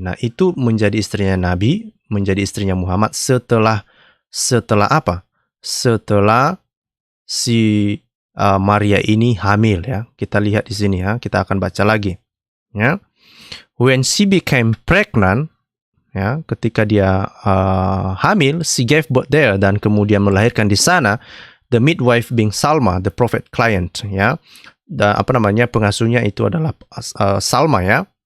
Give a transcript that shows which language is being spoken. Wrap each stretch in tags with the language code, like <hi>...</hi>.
<id>Nah, itu menjadi istrinya Nabi, menjadi istrinya Muhammad setelah apa? Setelah si Maria ini hamil, ya. Kita lihat di sini, ya. Kita akan baca lagi, ya.</id> <en>When she became pregnant,</en> <id>ya, ketika dia hamil,</id> <en>she gave birth there,</en> <id>dan kemudian melahirkan di sana.</id> <en>The midwife being Salma, the prophet client, ya.</en> <id>Dan pengasuhnya itu adalah Salma, ya.</id>